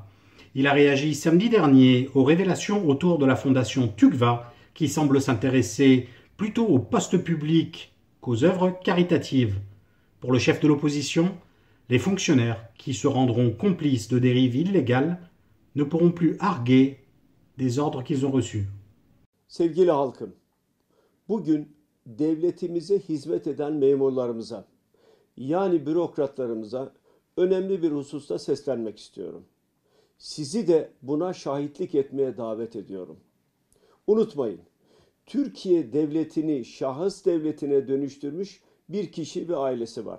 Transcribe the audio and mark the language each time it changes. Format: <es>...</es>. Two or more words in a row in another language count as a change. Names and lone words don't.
<fr>Il a réagi samedi dernier aux révélations autour de la fondation TÜGVA qui semble s'intéresser plutôt aux postes publics qu'aux œuvres caritatives. Pour le chef de l'opposition, les fonctionnaires qui se rendront complices de dérives illégales ne pourront plus arguer des ordres qu'ils ont reçus.</fr> <tr>Sevgili halkım, bugün devletimize hizmet eden memurlarımıza, yani bürokratlarımıza önemli bir hususta seslenmek istiyorum. Sizi de buna şahitlik etmeye davet ediyorum. Unutmayın, Türkiye devletini şahıs devletine dönüştürmüş bir kişi ve ailesi var.</tr>